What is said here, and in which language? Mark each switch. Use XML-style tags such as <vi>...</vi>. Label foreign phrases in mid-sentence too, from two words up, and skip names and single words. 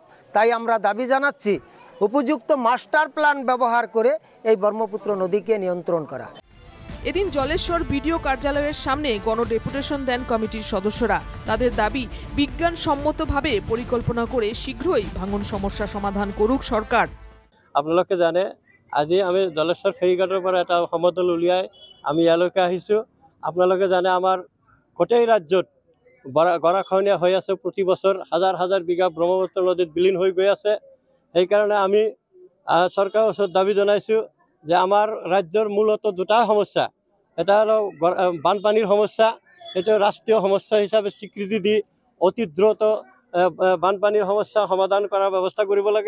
<bn>তাই আমরা দাবি জানাচ্ছি উপযুক্ত</bn> <en>master plan</en> <bn>ব্যবহার করে এই ব্রহ্মপুত্র নদীকে নিয়ন্ত্রণ করা। এদিন জলেশ্বর বিডিও কার্যালয়ের সামনে গণডেপুটেশন দেন কমিটির সদস্যরা। তাদের দাবি বিজ্ঞানসম্মতভাবে পরিকল্পনা করে শীঘ্রই ভাঙন সমস্যা সমাধান করুক সরকার।</bn> <as>আপোনালোকে জানে আজি আমি জলেশ্বৰ ফেৰীঘাটৰ পৰা এটা সমতল উলিয়াই আমি ইয়ালৈকে আহিছোঁ। আপোনালোকে জানে আমাৰ গোটেই ৰাজ্যত গৰাখহনীয়া হৈ আছে। প্ৰতি বছৰ হাজাৰ হাজাৰ বিঘা ব্ৰহ্মপুত্ৰ নদীত বিলীন হৈ গৈ আছে। সেইকাৰণে আমি চৰকাৰৰ ওচৰত দাবী জনাইছোঁ যে আমাৰ ৰাজ্যৰ মূলত দুটা সমস্যা, এটা হ'ল বানপানীৰ সমস্যা, সেইটো ৰাষ্ট্ৰীয় সমস্যা হিচাপে স্বীকৃতি দি অতি দ্ৰুত বানপানীৰ সমস্যা সমাধান কৰাৰ ব্যৱস্থা কৰিব লাগে।</as>